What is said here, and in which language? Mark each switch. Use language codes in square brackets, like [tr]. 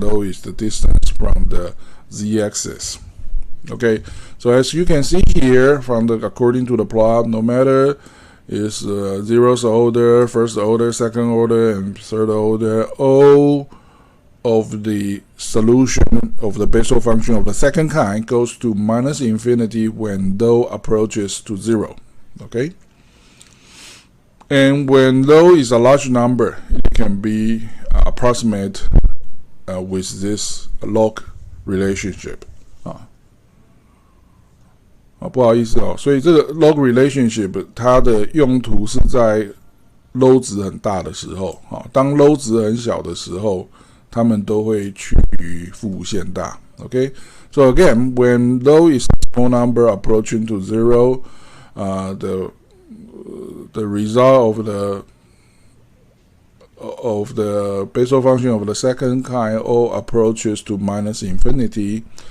[en] Low is the distance from the z-axis. Okay, so as you can see here from according to the plot, no matter is zeroth order, first order, second order, and third order, all of the solution of the Bessel function of the second kind goes to minus infinity when low approaches to 0. Okay, and when low is a large number, it can be approximate with this log relationship. [zh] 不好意思哦，所以这个 log relationship 它的用途是在 low 值很大的时候，当 low 值很小的时候，它们都会趋于负无限大。 [en] Okay, so again, when low is a small number approaching to 0, the result of the Bessel function of the second kind all approaches to minus infinity.